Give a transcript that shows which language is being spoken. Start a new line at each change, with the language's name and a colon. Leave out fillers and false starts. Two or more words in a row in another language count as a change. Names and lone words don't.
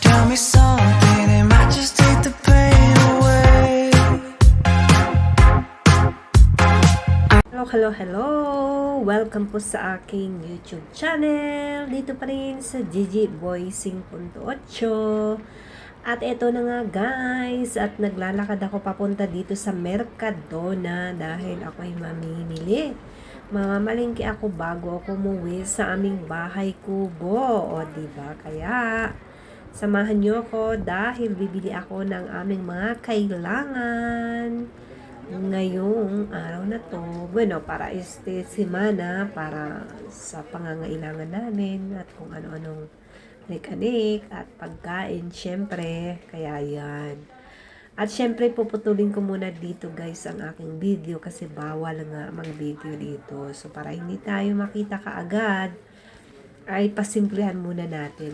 English: me something, it might just take the pain away. Hello!
Filipino: Welcome po sa aking YouTube channel. Dito pa rin sa Gigi Voicing .8. At eto na nga guys, at naglalakad ako papunta dito sa Mercadona dahil ako ay mamimili. Mamamalingki ako bago ako umuwi sa aming bahay kubo. O diba? Kaya samahan niyo ako dahil bibili ako ng aming mga kailangan ngayong araw na to.
Spanish: Bueno, para este semana,
Filipino: para sa pangangailangan namin at kung ano-anong mekanik at pagkain, syempre. Kaya yan. At syempre, puputulin ko muna dito guys ang aking video kasi bawal nga mag-video dito. So, para hindi tayo makita kaagad, ay pasimplihan muna natin.